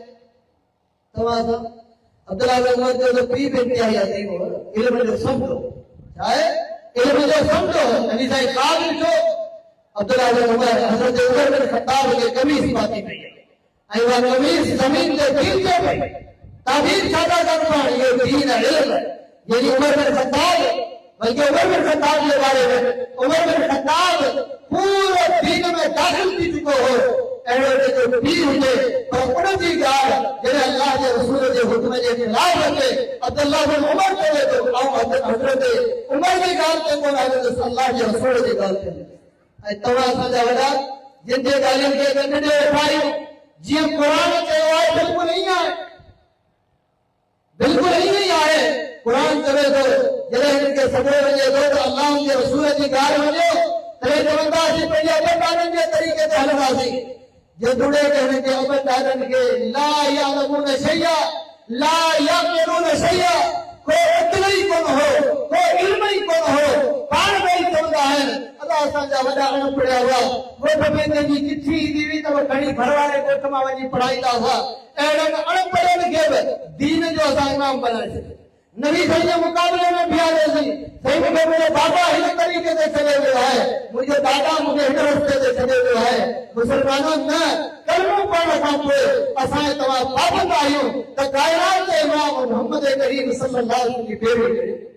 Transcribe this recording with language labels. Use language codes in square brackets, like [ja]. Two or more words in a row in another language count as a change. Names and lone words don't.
[sd] तव्हां सां अब्दुल्लाह बिन उमर जो पीउ बि इंतिहाई अज़ीम हो इल्म जो सम्झो छा आहे इल्म जो सम्झो यानी साईं क़ाबिल जो अब्दुल्लाह बिन उमर हज़रत उमर बिन ख़त्ताब खे कमीज़ पाती पई ऐं उहा कमीज़ ज़मीन ते कीचे पई ताबीर छा था कनि पाण इहो दीन आहे इल्म यानी उमर बिन ख़त्ताब बल्कि उमर बिन ख़त्ताब [hi] के बारे में [sd] उमर बिन ख़त्ताब पूरे दीन में दाखिल थी चुको हो अहिड़ो जेको पीउ हुजे पर उन जी ॻाल्हि जॾहिं अल्लाह जे रसूल जे जे हुक्म जे खिलाफ अचे अब्दुल्ला बिन उमर चवे तो हज़रत उमर जी ॻाल्हि ते कोन आहे अल्लाह जे रसूल जी ॻाल्हि ते ऐं तव्हां असांजा वॾा जिन जे ॻाल्हियुनि खे गॾु वेठा आहियूं जीअं क़ुर चयो आहे बिल्कुलु ईअं आहे बिल्कुलु ईअं ई आहे क़ुर चवे थो जॾहिं हिन खे सॾियो वञे थो त अल्लाह जे रसूल जी ॻाल्हि वञो तॾहिं चवंदासीं पंहिंजे अबदाननि जे तरीक़े ते हलंदासीं जे जुड़े के हिन खे अबदाननि खे [ar] لا يعلمون شيئا لا يعقلون شيئا [sd] को इल्म ई कोन हो को इल्म ई कोन हो पाण में ई चवंदा आहिनि अलाह असांजा वॾा अनपढ़िया हुआ ॻोठ में कंहिंजी चिठी ईंदी हुई त खणी घर वारे ॻोठ मां वञी पढ़ाईंदा हुआ अहिड़नि अनपढ़ियनि खे बि दीन जो असां इमाम बनाए छॾियो नबी साईं जे मुक़ाबले में बीहारियोसीं साईं मूंखे मुंहिंजो बाबा हिन तरीक़े ते छॾे वियो आहे मुंहिंजो दादा मूंखे हिन रस्ते ते छॾे वियो आहे मुसलमानों न कलमो पढ़ण खां पोइ असां तव्हां पाबंद आहियूं त काइनात जे इमाम मोहम्मद करीम [ar] صلى الله عليه وسلم [sd] जी पैरवी करियो